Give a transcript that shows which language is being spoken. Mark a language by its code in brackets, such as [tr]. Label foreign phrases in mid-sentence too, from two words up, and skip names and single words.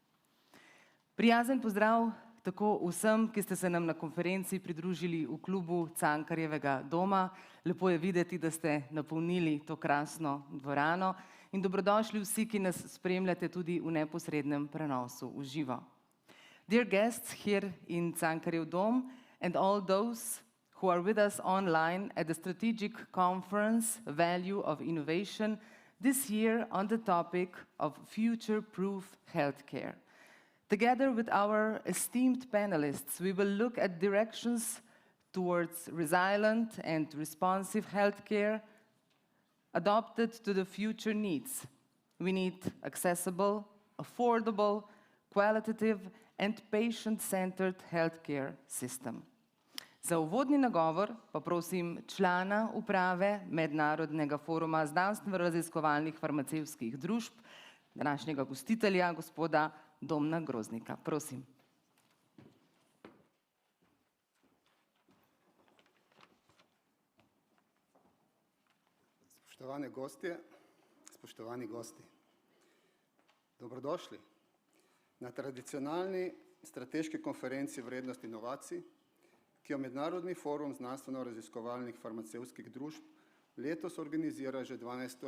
[sl] Prijazen pozdrav tako vsem, ki ste se nam na konferenci pridružili v klubu Cankarjevega doma. Lepo je videti, da ste napolnili to krasno dvorano. In dobrodošli vsi, ki nas spremljate tudi v neposrednem prenosu v živo. [en] Dear guests here in Cankarjev dom and all those who are with us online at the strategic conference Value of Innovation this year on the topic of future-proof healthcare. Together with our esteemed panelists, we will look at directions towards resilient and responsive healthcare adapted to the future needs. We need accessible, affordable, qualitative and patient-centered healthcare system. [sl] Za uvodni nagovor pa prosim člana uprave Mednarodnega foruma znanstveno-raziskovalnih farmacevtskih družb, današnjega gostitelja, gospoda Domna Groznika. Prosim. Spoštovane gostje, spoštovani gosti, dobrodošli na tradicionalni strateški konferenci Vrednost inovacij, ki jo Mednarodni forum znanstveno-raziskovalnih farmacevtskih družb letos organizira že 12.